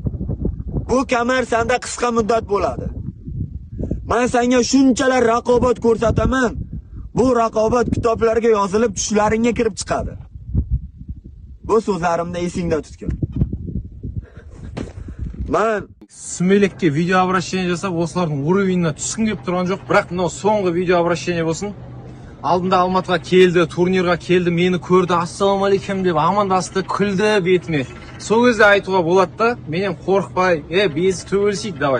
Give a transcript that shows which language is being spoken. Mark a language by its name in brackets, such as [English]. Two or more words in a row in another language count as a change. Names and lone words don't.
[Uzbek] Bu kamar senda qisqa muddat bo'ladi. Men senga shunchalar raqobat ko'rsataman. Bu raqobat kitoblarga yozilib tushlaringga kirib chiqadi. Bu so'zlarimni esingda tutgin. Men [Kazakh] Сүмелекке [Russian] видео обращение [Kazakh] жасап, осылардың уровеніне түскім келіп тұрған жоқ. Бірақ мынау соңғы [Russian] видео обращение [Kazakh] болсын. Алдында Алматыға келді, турнирға келді, мені көрді, ассалаумалейкум деп амандасты, күлді бетіме. Сол кезде айтуға болады да, менен қорықпай, бесі төбелесейік, давай.